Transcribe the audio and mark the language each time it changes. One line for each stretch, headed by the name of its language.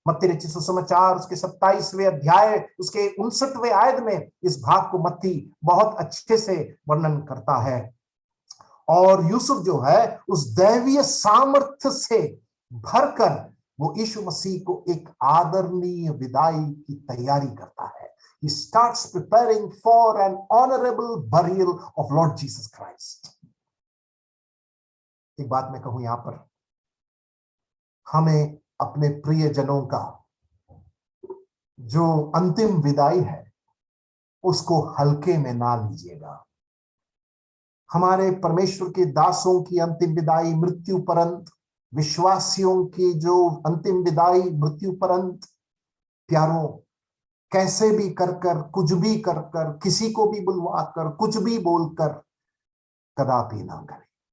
Hindi: मत्ती रचित सुसमाचार उसके 27वें अध्याय उसके 59वें आयत में इस भाग को मत्ती बहुत अच्छे से वर्णन करता है। और यूसुफ जो है उस दैवीय सामर्थ्य से भरकर वो यीशु मसीह को एक आदरणीय विदाई की तैयारी करता है।
English: He starts preparing for an honorable burial of Lord Jesus Christ.
Hindi: एक बात मैं कहूं यहां पर, हमें अपने प्रियजनों का जो अंतिम विदाई है उसको हल्के में ना लीजिएगा। हमारे परमेश्वर के दासों की अंतिम विदाई मृत्यु परंत, विश्वासियों की जो अंतिम विदाई मृत्यु परंत, प्यारों, कैसे भी कर कुछ भी कर किसी को भी बुलवा कर कुछ भी बोलकर कदापि ना करें।